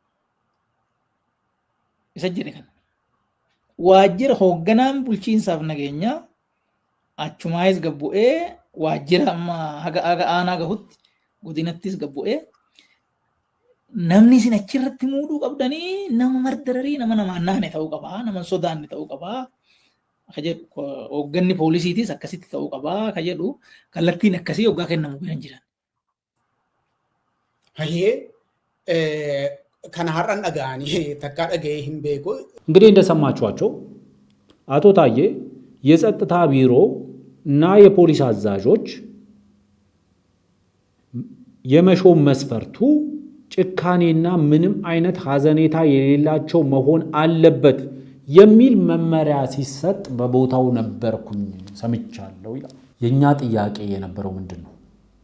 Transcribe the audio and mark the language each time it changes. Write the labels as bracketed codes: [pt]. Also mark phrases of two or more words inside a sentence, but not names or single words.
[om] Isa jedhe kana waajjira hoogganaan bulchiinsaaf nageenyaa achumaayis gabbu'ee waajjira amma haga aanaa gahutti godinattis gabbu'ee namni isin achirratti muuduu qabdanii nama mardararii nama namaan naane ta'uu qabaa, nama sodaanne ta'uu qabaa ka jedhu hoogganni poolisiitis akkasitti ta'uu qabaa ka jedhu kallattiin akkasii waggaa kennamu biran jiran. Hayyee kana har'an dhaga'anii takkaa dhaga'ee hin beeku. [am] እንግዲህ እንደሰማችኋቸው አቶ ታዬ የጸጥታ ቢሮ እና የፖሊስ አዛዦች የመሾም መስፈርቱ ጭካኔና ምንም አይነት ሀዘኔታ የሌላቸው መሆን አለበት የሚል መመሪያ ሲሰጥ በቦታው ነበርኩኝ ሰምቻለሁ ይላል። የኛ ጥያቄ የነበረው ምንድነው?